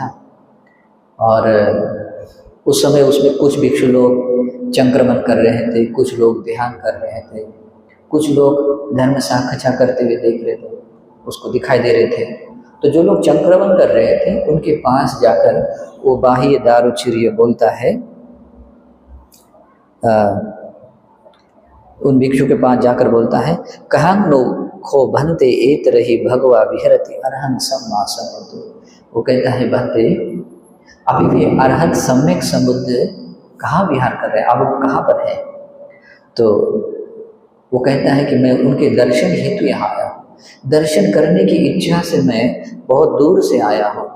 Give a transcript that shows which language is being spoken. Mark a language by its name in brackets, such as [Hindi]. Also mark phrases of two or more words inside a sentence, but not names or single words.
[Hindi] और उस समय उसमें कुछ भिक्षु लोग चंक्रमण कर रहे थे, कुछ लोग ध्यान कर रहे थे, कुछ लोग धर्म साखचा करते हुए देख रहे थे, उसको दिखाई दे रहे थे। तो जो लोग चंक्रमण कर रहे थे उनके पास जाकर वो बाह्य दारुचिर्य बोलता है, उन भिक्षु के पास जाकर बोलता है, [Pali] कहं नो खो भनते एत रही भगवा विहरति अरहंत सम्मा समुद्र। [Hindi] वो कहता है, भनते अभी भी अरहंत सम्यक समुद्र कहाँ विहार कर रहे हैं, अब वो कहाँ पर है? तो वो कहता है कि मैं उनके दर्शन हेतु यहाँ आया हूँ, दर्शन करने की इच्छा से मैं बहुत दूर से आया हूँ।